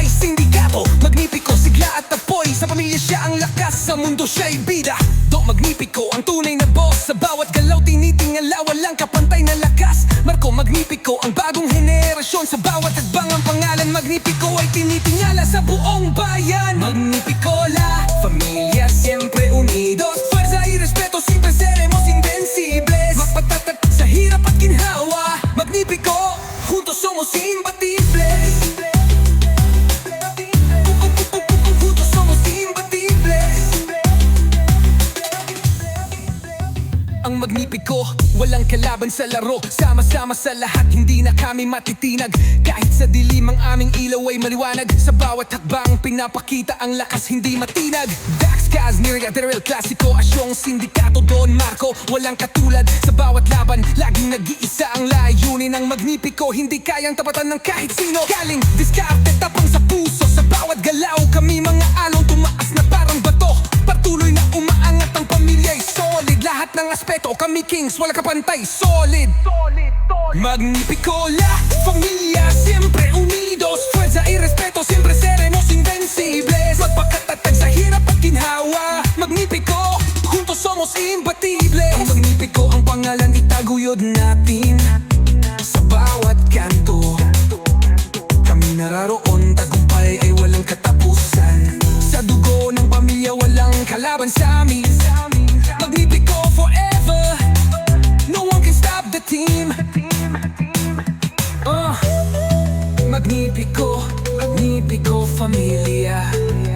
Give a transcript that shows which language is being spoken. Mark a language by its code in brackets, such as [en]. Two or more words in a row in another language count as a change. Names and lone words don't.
[tl] Sindikato, Magnifico, sigla at apoy. Sa pamilya siya ang lakas, sa mundo siya'y bida. Do Magnifico, ang tunay na boss. Sa bawat galaw tinitingala, walang kapantay na lakas. Marco Magnifico, ang bagong henerasyon. Sa bawat tagbang ang pangalan Magnifico ay tinitingala sa buong bayan. [es] Magnifico la familia, siempre unidos. Fuerza y respeto, siempre seremos invencibles. [tl] Magpatatat sa hirap at ginhawa. [es] Magnifico, juntos somos imbatibles. Juntos somos imbatibles. [tl] Ang Magnifico, walang kalaban sa laro. Sama-sama sa lahat, hindi na kami matitinag. Kahit sa dilim ang aming ilaw ay maliwanag. Sa bawat hakbang pinapakita ang lakas, hindi matinag. Dax, Kaz, Niria, The Real Classico, Asyong, Sindikato, Don Marco. Walang katulad sa bawat laban, laging nag-iisa ang layunin ng Magnifico. Hindi kayang tapatan ng kahit sino. Galing, diskarte, tapang sa puso. Sa bawat galaw, kami mga alon tumaas na parang bato. Patuloy na umaangat ang pamilya'y solid. Lahat ng aspeto, kami kings, wala kapantay, solid. [es] Magnifico la familia, siempre unidos. Fuerza y respeto, siempre seremos invencibles. [tl] Magpakatatag sa hirap at ginhawa. [es] Magnifico, juntos somos imbatibles. [tl] Ang Magnifico, ang pangalan itaguyod natin sa bawat kanto. Kami nararoon, tagumpay ay walang katapusan. Sa dugo ng pamilya, walang kalaban sa amin. [en] Magnifico forever, no one can stop the team. [es] Magnifico, Magnifico familia.